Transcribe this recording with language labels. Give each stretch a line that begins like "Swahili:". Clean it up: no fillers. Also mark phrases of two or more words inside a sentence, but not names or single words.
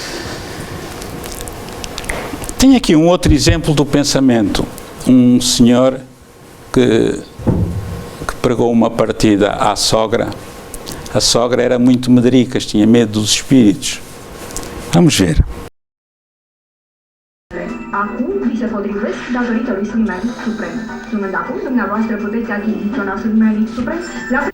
Portuguese: Tem aqui um outro exemplo do pensamento. Um senhor que pregou uma partida à sogra. A sogra era muito medricas, tinha medo dos espíritos. Vamos ver.
Romanian: Acum vi se potrivesc datorită lui Sfânt Medic Suprem. Urmând acum, dumneavoastră puteți achiziționa Sfânt Medic Suprem la...